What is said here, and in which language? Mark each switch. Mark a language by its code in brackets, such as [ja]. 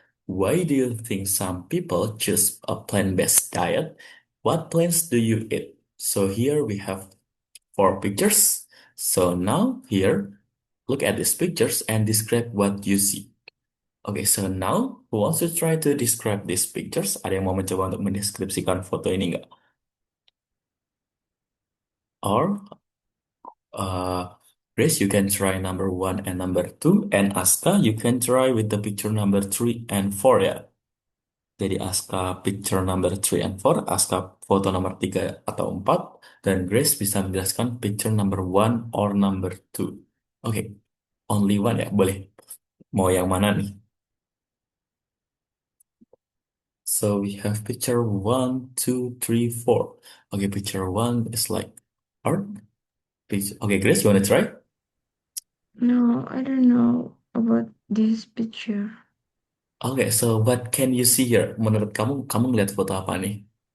[en] Why do you think some people choose a plant-based diet? What plants do you eat? So here we have four pictures. So now here, look at these pictures and describe what you see. Okay, so now who wants to try to describe these pictures? [id] Ada yang mau mencoba untuk mendeskripsikan foto ini nggak? [en] Or Grace, you can try number one and number two, and Aska, you can try with the picture number three and four ya. [id] Jadi [en] Aska picture number three and four, Aska [id] foto nomor tiga atau empat, dan [en] Grace [id] bisa menjelaskan [en] picture number one or number two. [id] Oke, [en] only one [id] ya, boleh. Mau yang mana nih? [en] So we have picture one, two, three, four. Okay, picture one is like art. Okay, Grace, you wanna try? No, I don't know about this picture. Okay, so what can you see here? [id] Menurut kamu, kamu ngeliat foto apa nih?